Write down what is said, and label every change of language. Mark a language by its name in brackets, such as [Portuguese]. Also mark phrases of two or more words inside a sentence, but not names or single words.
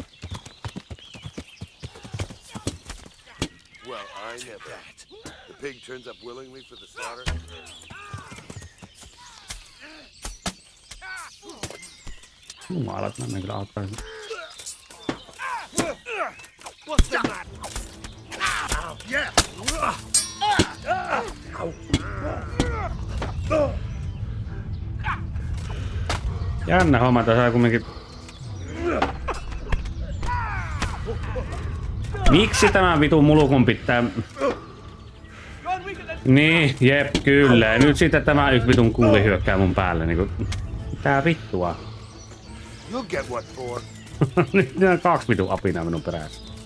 [English] Well, I never. The pig turns up willingly for the slaughter. [Finnish] Jumalat, mä en kyllä auttaisin. [English] What's the matter? Yeah. [Finnish] Jännä homma, tässä on kumminkin. Miksi tämä vitun mulukun pitää? Niin, jep, kyllä. Ja nyt sitten tämä yksi vitun kulli hyökkää mun päälle. Niinku, mitä vittua? [English] You'll get what for. [Finnish] Nyt on 2 vitun apinaa minun perässä.